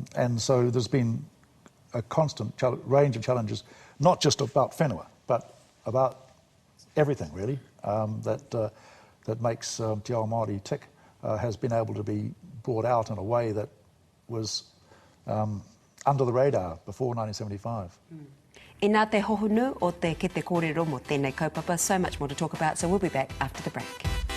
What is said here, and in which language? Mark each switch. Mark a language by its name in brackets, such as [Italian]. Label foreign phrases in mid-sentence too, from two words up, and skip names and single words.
[English] And so there's been a constant range of challenges, not just about whenua, but about everything really that makes [Māori] Te Ao Māori [English] tick, has been able to be brought out in a way that was under the radar before 1975. [Māori] I nā te hohunu o te Kete Kōrero mo tēnei kaupapa, [English] so much more to talk about, so we'll be back after the break.